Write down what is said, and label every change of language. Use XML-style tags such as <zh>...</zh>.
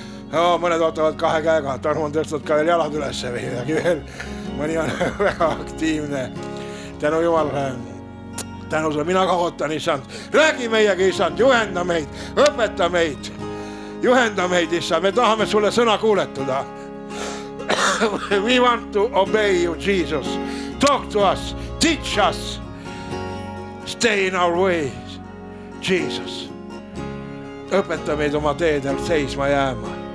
<et>Mõned ootavad 2 käega, Tarmo on tõstnud ka veel jalad ülesse või midagi veel. Mõni on väga aktiivne. Tänu Jumalale, tänu sulle, mina ka ootan, issand. Räägi meiega, issand, juhenda meid, õpeta meid. Juhenda meid, issand, me tahame sulle sõna kuuletuda.</et> <en>We want to obey you, Jesus. Talk to us, teach us, stay in our ways, Jesus.</en> <et>Õpeta meid oma teedel seisma jääma.</et>